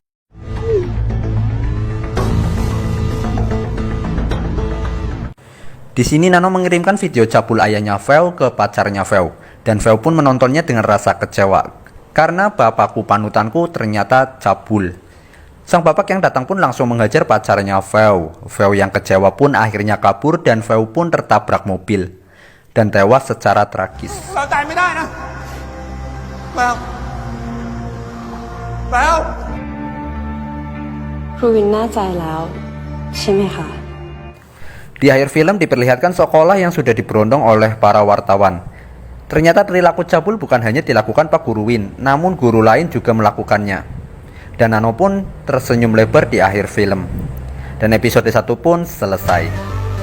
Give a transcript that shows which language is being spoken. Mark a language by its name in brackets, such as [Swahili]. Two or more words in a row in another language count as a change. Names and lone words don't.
[Indonesian] Di sini Nano mengirimkan video cabul ayahnya Feo ke pacarnya Feo, dan Feo pun menontonnya dengan rasa kecewa karena bapakku panutanku ternyata cabul. Sang bapak yang datang pun langsung menghajar pacarnya Feo. Feo yang kecewa pun akhirnya kabur dan Feo pun tertabrak mobil dan tewas secara tragis. [Thai] เราตายไม่ได้นะแล้วแล้ว ครูวินแน่ใจแล้วใช่ไหมคะ [Indonesian] Di akhir film diperlihatkan sekolah yang sudah diberondong oleh para wartawan. Ternyata perilaku cabul bukan hanya dilakukan Pak Guru Win, namun guru lain juga melakukannya. Dan Nano pun tersenyum lebar di akhir film. Dan episode 1 pun selesai.